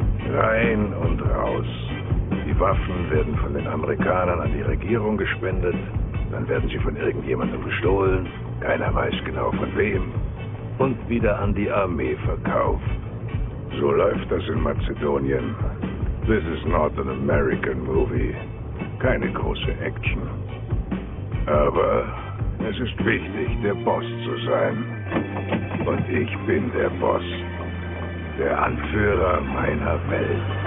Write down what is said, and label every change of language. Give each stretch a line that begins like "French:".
German: Rein und raus. Die Waffen werden von den Amerikanern an die Regierung gespendet. Dann werden sie von irgendjemandem gestohlen. Keiner weiß genau von wem. Und wieder an die Armee verkauft. So läuft das in Mazedonien.
English: This is not an American movie.
German: Keine große Action. Aber es ist wichtig, der Boss zu sein. Und ich bin der Boss. Der Anführer meiner Welt.